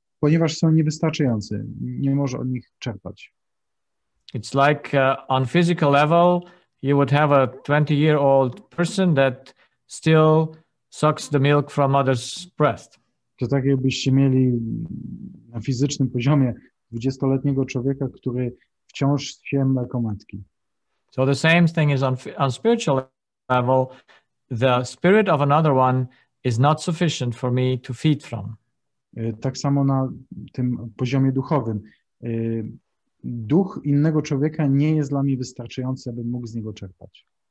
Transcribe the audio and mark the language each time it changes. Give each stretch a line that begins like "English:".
Polish: ponieważ są niewystarczający, nie może od nich czerpać.
English: It's like on physical level, you would have a 20-year-old person that still sucks the milk from mother's breast.
Polish: To tak jakbyście mieli na fizycznym poziomie 20-letniego człowieka, który wciąż się mleko matki.
English: So the same thing is on spiritual level. The spirit of another one is not sufficient for me to feed from.
Polish: Tak samo na tym poziomie duchowym. Duch innego człowieka nie jest dla mnie wystarczający, abym mógł z niego czerpać.